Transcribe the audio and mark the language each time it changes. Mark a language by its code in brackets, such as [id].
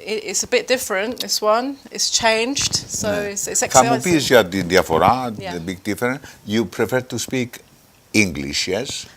[en] It's a bit different, this one. It's changed, so it's exciting. [el] Θα μου πεις για τη διαφορά, [en] the big difference. You prefer to speak English, yes?